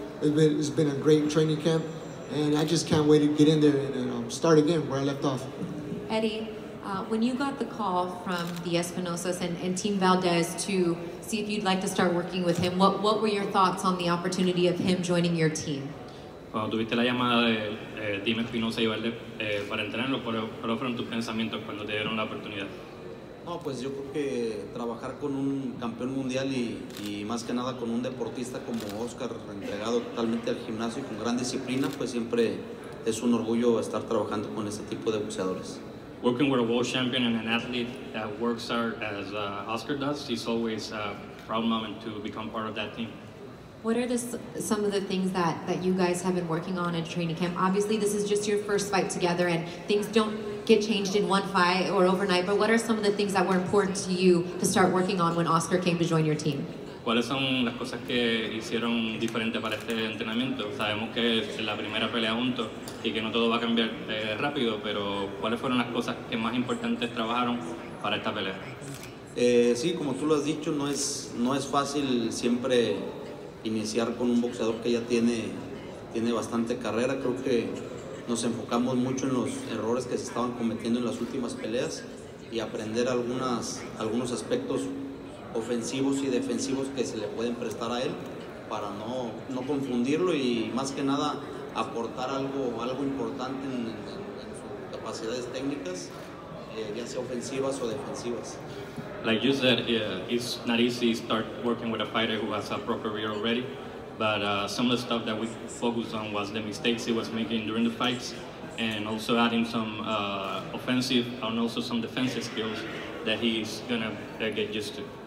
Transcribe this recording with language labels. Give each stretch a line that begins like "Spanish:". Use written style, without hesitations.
English: It's been a great training camp, and I just can't wait to get in there and start again where I left off. Eddie, when you got the call from the Espinosas and Team Valdez to see if you'd like to start working with him, what were your thoughts on the opportunity of him joining your team?
Spanish: Cuando tuviste la llamada de Team Espinosa y Valdez para entrenarlo, ¿cuáles fueron tus pensamientos cuando te dieron la oportunidad? No, pues yo creo que trabajar con un campeón mundial y más que nada con un deportista como Oscar, entregado totalmente al gimnasio y con gran disciplina, pues siempre es un orgullo estar trabajando con ese tipo de boxeadores.
English: Working with a world champion and an athlete that works hard as Oscar does, it's always a proud moment to become part of that team. What are some of the things that you guys have been working on in training camp? Obviously, this is just your first fight together, and things don't get changed in one fight or overnight, but what are some of the things that were important to you to start working on when Oscar came to join your team?
Spanish: ¿cuáles son las cosas que hicieron diferente para este entrenamiento? Sabemos que es la primera pelea juntos y que no todo va a cambiar rápido, pero ¿cuáles fueron las cosas que más importantes trabajaron para esta pelea? Sí, como tú lo has dicho, no es fácil siempre iniciar con un boxeador que ya tiene bastante carrera. Creo que nos enfocamos mucho en los errores que se estaban cometiendo en las últimas peleas y aprender algunos aspectos ofensivos y defensivos que se le pueden prestar a él para no confundirlo y más que nada aportar algo importante en sus capacidades técnicas, ya sea ofensivas o defensivas.
English: Like you said, it's not easy to start working with a fighter who has a pro career already, but some of the stuff that we focused on was the mistakes he was making during the fights and also adding some offensive and also some defensive skills that he's gonna get used to.